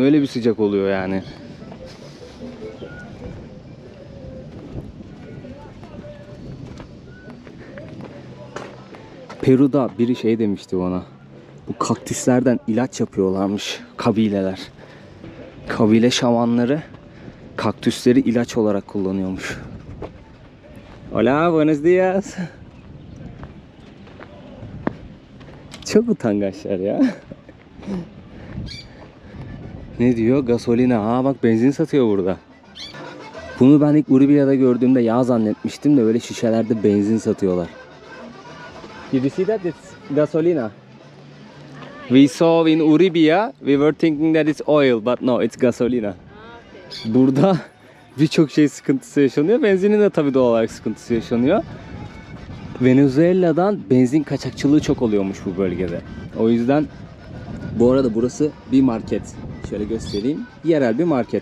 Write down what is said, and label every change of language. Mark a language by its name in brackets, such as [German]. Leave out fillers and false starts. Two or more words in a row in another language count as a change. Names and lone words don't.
[Turkish] Öyle bir sıcak oluyor yani. Peru'da biri şey demişti bana. Bu kaktüslerden ilaç yapıyorlarmış kabileler. Kabile şamanları kaktüsleri ilaç olarak kullanıyormuş. [Spanish] Hola, buenos días. [Turkish] Çok utangaçlar ya. Ne diyor? Gasolina. Ha bak, benzin satıyor burada. Bunu ben ilk Uribia'da gördüğümde yağ zannetmiştim de böyle şişelerde benzin satıyorlar. [English] Did you see that? It's gasolina. We saw in Uribia, we were thinking that it's oil, but no, it's gasolina. [Turkish] Burada birçok şey sıkıntısı yaşanıyor. Benzinin de tabii doğal olarak sıkıntısı yaşanıyor. Venezuela'dan benzin kaçakçılığı çok oluyormuş bu bölgede. O yüzden bu arada burası bir market. Şöyle göstereyim. Yerel bir market.